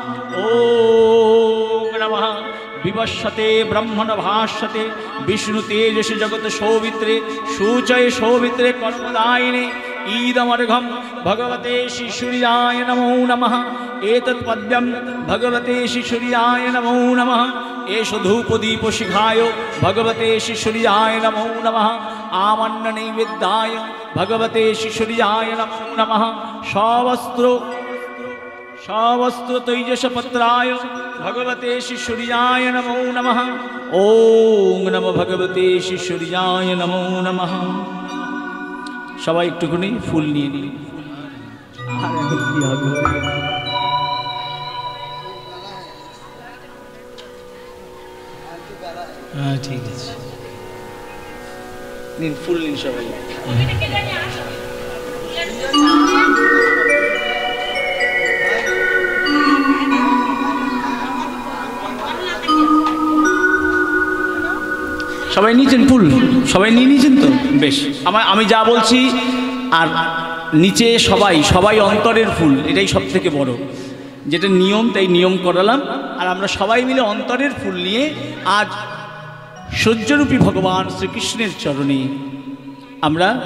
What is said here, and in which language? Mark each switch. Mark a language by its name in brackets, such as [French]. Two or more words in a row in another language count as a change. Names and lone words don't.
[Sanskrit] ओं नमः विवशते ब्रह्मण भाष्यते विष्णु तेजसि जगत शोभित्रे शुचये शोभित्रे कर्मदायिने ईदमर्घं भगवते श्री सूर्याय नमो नमः एतत् पद्यं भगवते श्री सूर्याय नमो नमः एष धूपदीप शिखाय भगवते श्री सूर्याय नमो नमः आमन्न नैवेद्याय भगवते श्री सूर्याय नमो नमः सवस्त्र तैजसपत्राय भगवते श्री सूर्याय नमो नमः ओं नमो भगवते श्री सूर्याय नमो नमः [Bangla] সবাই একটুখানি ফুল নিয়ে নিন [Hindi] ठीक है [Bangla] নিন ফুল নিন সবাই সবাই নিয়েছেন ফুল সবাই নিয়ে নিয়েছেন তো বেশ আমি যা বলছি আর নিচে সবাই অন্তরের ফুল এটাই সব থেকে বড় যেটা নিয়ম তাই নিয়ম করালাম আর আমরা সবাই মিলে অন্তরের ফুল নিয়ে আজ সূর্যরূপী ভগবান শ্রীকৃষ্ণের চরণে আমরা